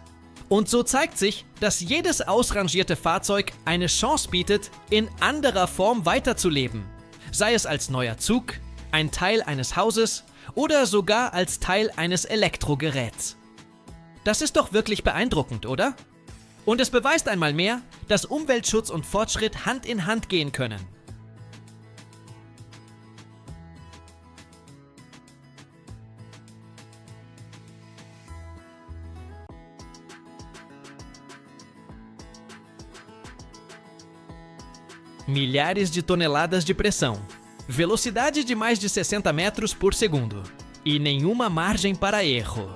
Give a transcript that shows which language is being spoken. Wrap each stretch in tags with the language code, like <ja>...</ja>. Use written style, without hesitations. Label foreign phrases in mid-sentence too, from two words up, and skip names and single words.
<de>Und so zeigt sich, dass jedes ausrangierte Fahrzeug eine Chance bietet, in anderer Form weiterzuleben. Sei es als neuer Zug, ein Teil eines Hauses oder sogar als Teil eines Elektrogeräts. Das ist doch wirklich beeindruckend, oder? Und es beweist einmal mehr, dass Umweltschutz und Fortschritt Hand in Hand gehen können.</de> <pt>Milhares de toneladas de pressão, velocidade de mais de 60 metros por segundo e nenhuma margem para erro.</pt>